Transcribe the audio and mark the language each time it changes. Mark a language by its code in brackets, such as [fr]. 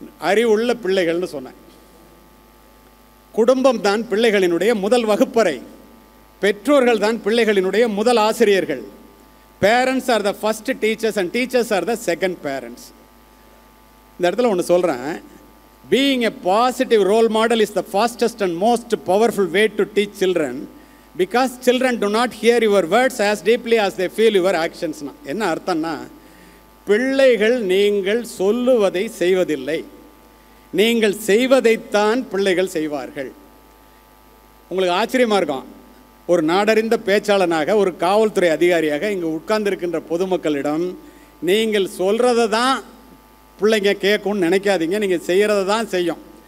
[ta] அறிவுள்ள பிள்ளைகள்னு சொன்னேன். குடும்பம் தான் பிள்ளைகளினுடைய முதல் வகுப்பறை. பெற்றோர்கள் தான் பிள்ளைகளினுடைய முதல் ஆசிரியர்கள். [en] Parents are the first teachers and teachers are the second parents. [ta] இந்த இடத்துல ஒன்று சொல்கிறேன். [en] Being a positive role model is the fastest and most powerful way to teach children, because children do not hear your words as deeply as they feel your actions. [ta] என்ன அர்த்தம்னா, பிள்ளைகள் நீங்கள் சொல்லுவதை செய்வதில்லை, நீங்கள் செய்வதைத்தான் பிள்ளைகள் செய்வார்கள். உங்களுக்கு ஆச்சரியமாக இருக்கும், ஒரு நாடறிந்த பேச்சாளனாக, ஒரு காவல்துறை அதிகாரியாக இங்கே உட்கார்ந்திருக்கின்ற பொதுமக்களிடம் நீங்கள் சொல்கிறத தான் பிள்ளைங்க கேட்கும்னு நினைக்காதீங்க, நீங்கள் செய்கிறத தான் செய்யும்.